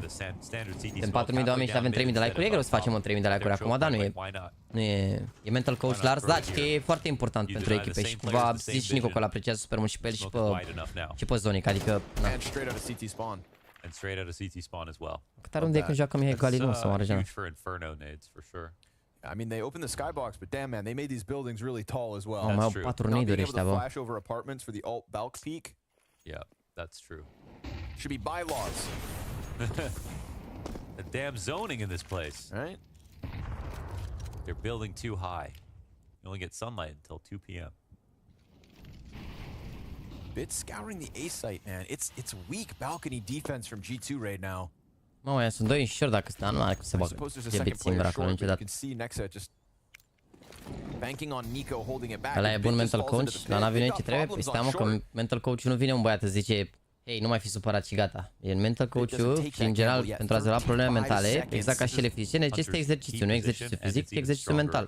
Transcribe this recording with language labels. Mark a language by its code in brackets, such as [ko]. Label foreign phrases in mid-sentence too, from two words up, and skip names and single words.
[ro] Sunt 4.000 de oameni și avem 3.000 de like-uri. E greu să facem 3.000 de like-uri acum, dar nu e [en] mental coach [ro] Lars, da, că e foarte important pentru echipe și cumva zici și Nico că l-apreciază super mult și pe el și pe Zonic, adică na. Câte runde e când joacă Mihai Galilul sau Arjana? [en] I mean, they opened the skybox, but damn man, they made these buildings really tall as well. [ro] Mai au 4 nade-uri ăștia, bă. [en] Flash over apartments for the alt bulk peak. Yeah, that's true. Should be bylaws. The damn zoning in this place. Right? They're building too high. You only get sunlight until 2 p.m. Bit scouring the A site, man. It's weak balcony defense from G2 right now. [ro] Mă, ăia sunt doi înșor dacă stă, nu are cum să bagă. E bit singur acolo niciodată. Ăla e bun [en] mental coach, [ro] la NaVI nu e ce trebuie? Păi stai mă că [en] mental coach [ro] nu vine un băiat să zice hei, nu mai fi supărat și gata. E [en] mental coach- [ro] ul și în general pentru a rezolva probleme mentale, exact ca și cele fizice, necesită exercițiu, nu exercițiu fizic, ci exercițiu mental.